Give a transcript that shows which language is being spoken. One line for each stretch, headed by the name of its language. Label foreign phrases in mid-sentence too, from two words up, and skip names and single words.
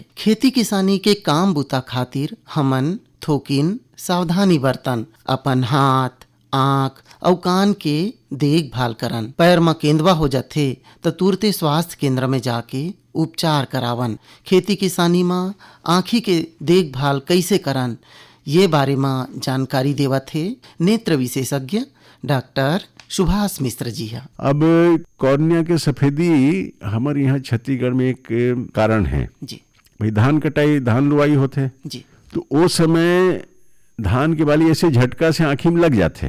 Chhattisgarhi: खेती किसानी के काम बुता खातिर हमन थोकिन सावधानी बरतन, अपन हाथ, आँख और कान के देखभाल करन। पैर में केंदवा हो जाथे तो तुरते स्वास्थ्य केंद्र में जाके उपचार करावन। खेती किसानी में आँखी के देखभाल कैसे करन, ये बारे में जानकारी देवत है नेत्र विशेषज्ञ डॉक्टर सुभाष मिश्र जी है। अब कॉर्निया के सफेदी हमारे यहाँ छत्तीसगढ़ में एक कारण है जी। भाई धान कटाई, धान लुआई होते जी। तो वो समय धान के बाली ऐसे झटका से आँखी में लग जाते।